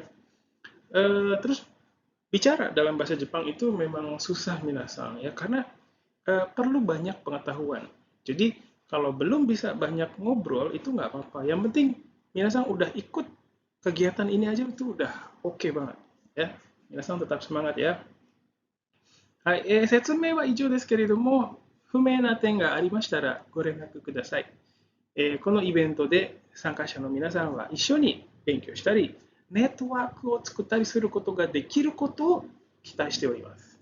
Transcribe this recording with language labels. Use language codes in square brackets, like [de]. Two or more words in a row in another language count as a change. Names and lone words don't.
[id] Terus bicara dalam bahasa Jepang itu memang susah minasang ya, karena perlu banyak pengetahuan. Jadi kalau belum bisa banyak ngobrol itu nggak apa-apa. Yang penting minasang udah ikut kegiatan ini aja itu udah oke banget. [ja] や皆さん [id] tetap semangat ya。 [ja] はい、説明は以上ですけれども、不明な点がありましたらご連絡ください。このイベントで参加者の皆さんは一緒に勉強したり、ネットワークを作ったりすることができることを期待しております。